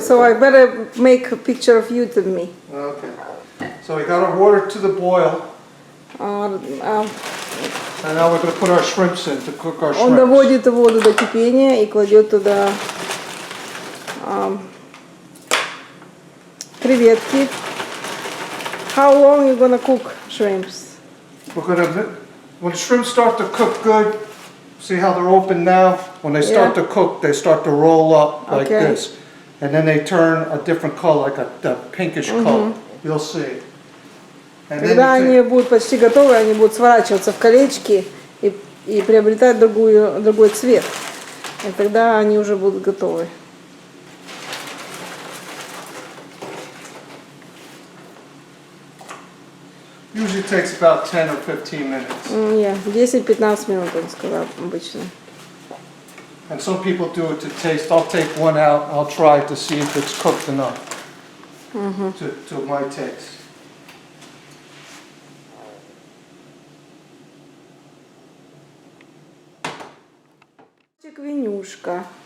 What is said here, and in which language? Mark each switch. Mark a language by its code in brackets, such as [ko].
[en] So I better make a picture of you to me. Okay. So we got our water to the boil, Uh, and now we're going to put our shrimps in to cook our [ru] Он [en] shrimps. [ru] доводит воду до кипения и кладет туда креветки. [en] How long you gonna cook shrimps? We're going to, when shrimps start to cook good, see how they're open now? When they start to cook, they start to roll up like Okay. this. And then they turn a different color, like a pinkish color. You'll see. And then [ru] Когда [en] you [ru] они [en] take- [ru] будут почти готовы, они будут сворачиваться в колечки и приобретать другой цвет. И тогда они уже будут готовы. [en] usually takes about 10 or 15 minutes. [ru] Нет, 10-15 минут, он сказал, обычно. [en] And some people do it to taste. I'll take one out. I'll try to see if it's cooked enough to my taste. [ru] Винюшка.